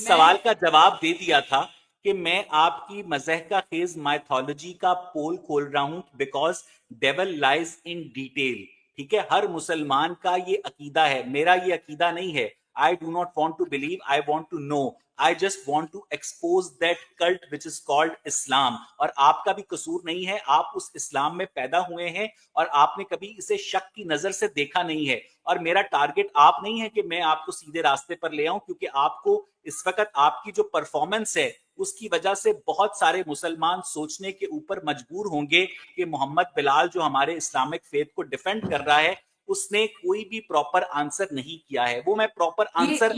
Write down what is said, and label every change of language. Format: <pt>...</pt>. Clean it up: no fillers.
<ur>میں سوال کا جواب دے دیا تھا کہ میں آپ کی مذہب کا خیز مائتھولوجی کا پول کھول رہا ہوں،</ur> <en>because devil lies in detail,</en> <ur>ٹھیک ہے؟ ہر مسلمان کا یہ عقیدہ ہے، میرا یہ عقیدہ نہیں ہے۔</ur> <en>I do not want to believe, I want to know. I just want to expose that cult which is called Islam.</en> <ur>اور آپ کا بھی قصور نہیں ہے، آپ اس اسلام میں پیدا ہوئے ہیں اور آپ نے کبھی اسے شک کی نظر سے دیکھا نہیں ہے، اور میرا ٹارگٹ آپ نہیں ہے کہ میں آپ کو سیدھے راستے پر لے آؤں، کیونکہ آپ کو اس وقت آپ کی جو پرفارمنس ہے اس کی وجہ سے بہت سارے مسلمان سوچنے کے اوپر مجبور ہوں گے کہ محمد بلال جو ہمارے اسلامک فیتھ کو ڈیفینڈ کر رہا ہے اس نے کوئی بھی پراپر آنسر نہیں کیا ہے۔ وہ میں پراپر آنسر،</ur>